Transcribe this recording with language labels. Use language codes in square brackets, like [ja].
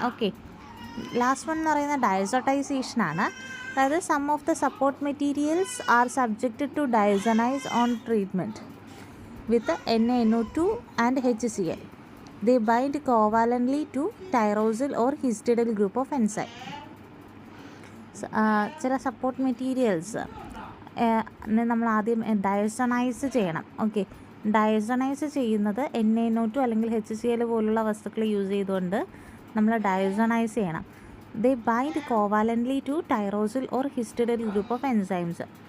[ml] Okay, last one എന്ന് പറയുന്നത് ഡയസോട്ടൈസേഷനാണ്. [en] അതായത് some of the support materials are subjected to diazonise on treatment with NaNO2 and HCl. They bind covalently to tyrosine or histidyl group of enzyme. [ml] ചില support materials നമ്മൾ ആദ്യം ഡയസണൈസ് ചെയ്യണം. Okay, ഡയസണൈസ് ചെയ്യുന്നത് NaNO2 അല്ലെങ്കിൽ HCl പോലുള്ള വസ്തുക്കൾ യൂസ് ചെയ്തുകൊണ്ട് നമ്മൾ ഡയസണൈസ് ചെയ്യണം. [en] They bind covalently to tyrosyl or histidyl group of enzymes.